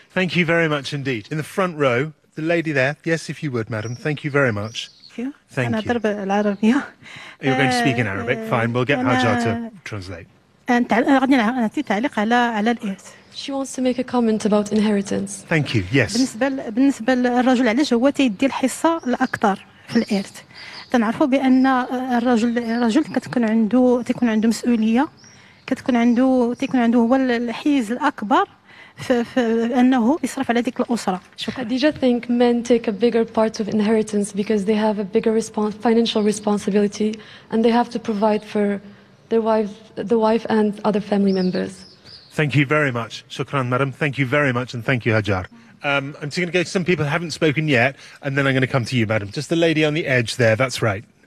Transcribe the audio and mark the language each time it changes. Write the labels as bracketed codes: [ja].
[en] Thank you very much indeed. In the front row, the lady there. Yes, if you would, madam. Thank you very much. Thank you. Thank you. And a little bit of Arabic. You're going to speak in Arabic. Fine. We'll get Hajar to translate. She wants to make a comment about inheritance. Thank you. Yes. [ar] بالنسبة للرجل علاش هو تيدي الحصة الأكثر في الإرث. تنعرفوا بأن الرجل كتكون عنده مسؤولية كتكون عنده هو الحيز الأكبر في أنه يصرف على ديك الأسرة. شكرا. [en] Do you think men take a bigger part of inheritance because they have a bigger financial responsibility and they have to provide for the wife and other family members? Thank you very much. Shukran, madam. Thank you very much, and thank you, Hajar. I'm just going to go to some people who haven't spoken yet, and then I'm going to come to you, madam. Just the lady on the edge there, that's right.